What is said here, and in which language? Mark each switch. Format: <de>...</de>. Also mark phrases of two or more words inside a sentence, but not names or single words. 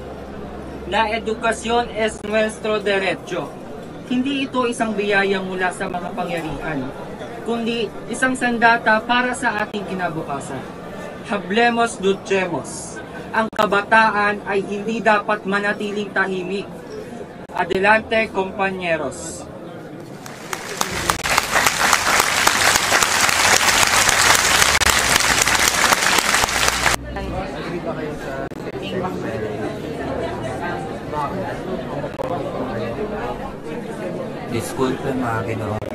<es>La edukasyon es nuestro derecho.</es> <tl>Hindi ito isang biyaya mula sa mga pangyarihan, kundi isang sandata para sa ating kinabukasan.</tl> <es>Hablemos luchemos.</es> <tl>Ang kabataan ay hindi dapat manatiling tahimik.</tl> <es>Adelante, compañeros.</es> <tl>Agree ba kayo sa Disculpe mga Ginoo.</tl>